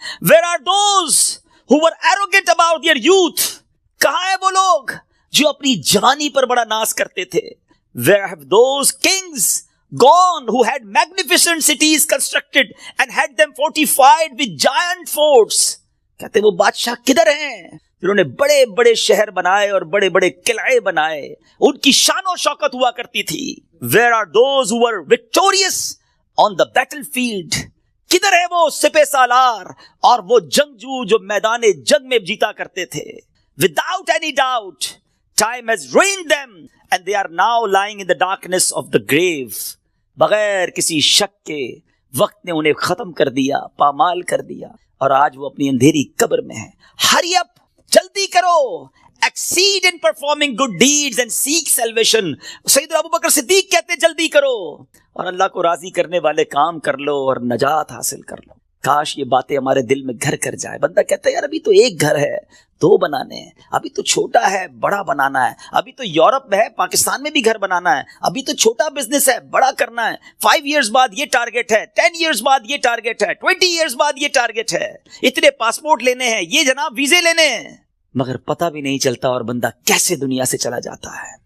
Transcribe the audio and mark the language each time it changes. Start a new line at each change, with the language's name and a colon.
English: where are those who were arrogant about their youth،
Urdu: کہاں ہیں وہ لوگ جو اپنی جوانی پر بڑا ناز کرتے تھے؟
English: where have those kings gone who had magnificent cities constructed and had them fortified with giant forts،
Urdu: کہتے وہ بادشاہ کدھر ہیں جنہوں نے بڑے بڑے شہر بنائے اور بڑے بڑے قلعے بنائے، ان کی شان و شوکت ہوا کرتی تھی.
English: where are those who were victorious on the battlefield،
Urdu: کدھر ہے وہ سپہ سالار اور وہ جنگجو جو میدان جنگ میں جیتا کرتے تھے؟
English: without any doubt time has ruined them and they are now lying in the darkness of the grave.
Urdu: بغیر کسی شک کے وقت نے انہیں ختم کر دیا، پامال کر دیا، اور آج وہ اپنی اندھیری قبر میں ہیں.
English: hurry up،
Urdu: جلدی کرو
English: exceed in performing good deeds and seek salvation.
Urdu: سیدنا ابو بکر صدیق کہتے ہیں جلدی کرو اور اللہ کو راضی کرنے والے کام کر لو اور نجات حاصل کر لو. کاش یہ باتیں ہمارے دل میں گھر کر جائے. بندہ کہتا ہے یار ابھی تو ایک گھر ہے، 2 بنانے ہیں، ابھی تو چھوٹا ہے بڑا بنانا ہے، ابھی تو یورپ میں ہے پاکستان میں بھی گھر بنانا ہے، ابھی تو چھوٹا بزنس ہے بڑا کرنا ہے، 5 ایئرز بعد یہ ٹارگٹ ہے، 10 ایئرز بعد یہ ٹارگٹ ہے، 20 ایئرز بعد یہ ٹارگٹ ہے، اتنے پاسپورٹ لینے ہیں، یہ جناب ویزے لینے ہیں، مگر پتہ بھی نہیں چلتا اور بندہ کیسے دنیا سے چلا جاتا ہے.